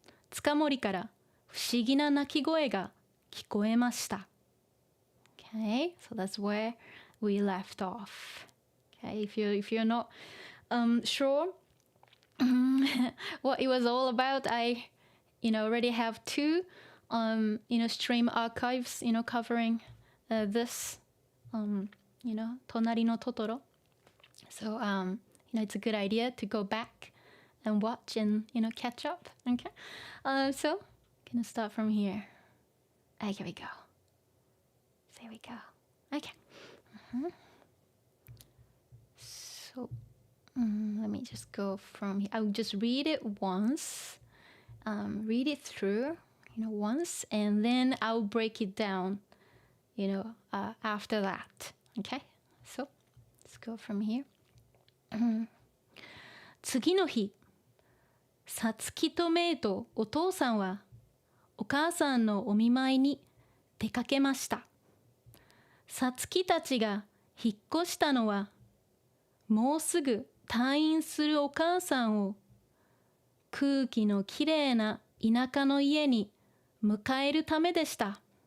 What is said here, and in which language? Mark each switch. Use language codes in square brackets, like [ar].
[ja] 塚森から不思議な鳴き声が聞こえました。 [en] Okay, so that's where we left off. Okay, if you're not sure what it was all about, I already have 2 stream archives covering this となりのトトロ. So it's a good idea to go back and watch and catch up. Okay, so gonna start from here. Okay, here we go. There we go. Okay. So let me just go from here. I'll just read it once, read it through, once, and then I'll break it down, after that. Okay, so let's go from here. [ja] 次の日、さつきとめいとお父さんはお母さんのお見舞いに出かけました。さつきたちが引っ越したのは、もうすぐ退院するお母さんを空気のきれいな田舎の家に迎えるためでした。